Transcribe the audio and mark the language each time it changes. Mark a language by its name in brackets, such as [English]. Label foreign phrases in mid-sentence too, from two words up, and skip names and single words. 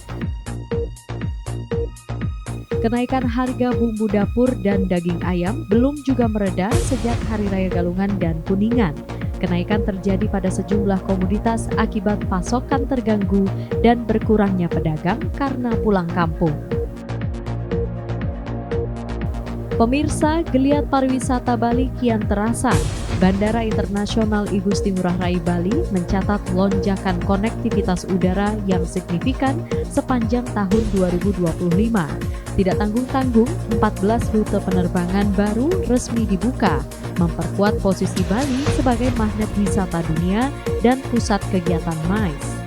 [Indonesian] Kenaikan harga bumbu dapur dan daging ayam belum juga mereda sejak Hari Raya Galungan dan Kuningan. Kenaikan terjadi pada sejumlah komoditas akibat pasokan terganggu dan berkurangnya pedagang karena pulang kampung. Pemirsa, geliat pariwisata Bali kian terasa. Bandara Internasional Igusti Ngurah Rai Bali mencatat lonjakan konektivitas udara yang signifikan sepanjang tahun 2025. Tidak tanggung-tanggung, 14 rute penerbangan baru resmi dibuka, memperkuat posisi Bali sebagai magnet wisata dunia dan pusat kegiatan MICE.